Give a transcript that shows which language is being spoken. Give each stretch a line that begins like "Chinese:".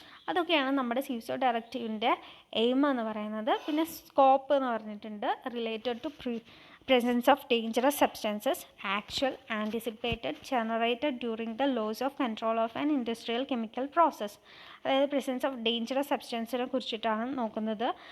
Malayalam: അതൊക്കെയാണ് നമ്മുടെ CSO ഡയറക്റ്റീവിൻ്റെ aim എന്ന് പറയുന്നത്. പിന്നെ സ്കോപ്പ് എന്ന് പറഞ്ഞിട്ടുണ്ട്, related to
English: presence of dangerous substances, actual, anticipated, generated during the loss of control of an industrial chemical process.
Malayalam: അതായത് presence of dangerous substanceനെ കുറിച്ചിട്ടാണ് നോക്കുന്നത്.